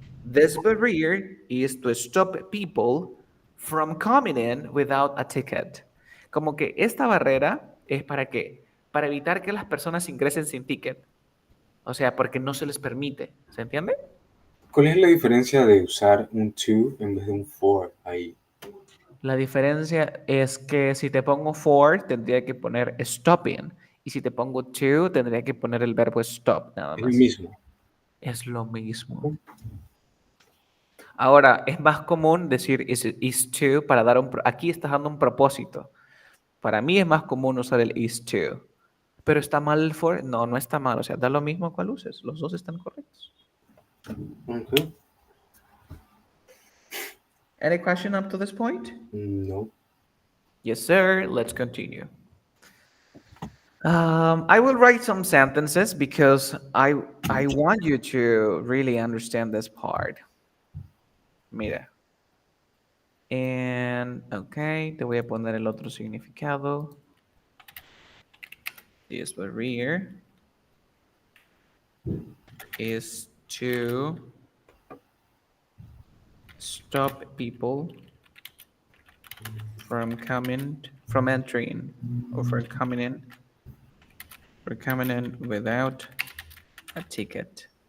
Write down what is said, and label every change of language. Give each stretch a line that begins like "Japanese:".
English: This barrier is to stop people from coming in without a ticket.
Spanish: Como que esta barrera es para qué? Para evitar que las personas ingresen sin ticket. O sea, porque no se les permite. ¿Se entiende? ¿cuál es la diferencia de usar un to en vez de un for ahí? La diferencia es que si te pongo for, tendría que poner stopping. Y si te pongo to, tendría que poner el verbo stop, nada Es lo más. mismo. Es lo mismo. Ok, Ahora, es más común decir is to para dar aquí estás dando un propósito. Para mí es más común usar el is to. Pero ¿está mal el for? No, no está mal. O sea, da lo mismo cuál uses. Los dos están correctos. ok.
English: Any question up to this point? No. Yes, sir. Let's continue. I will write some sentences because I want you to really understand this part.
Spanish: Mira. Ok, te voy a poner el otro significado.
English: this barrier is to stop people from entering, or from coming in without a ticket.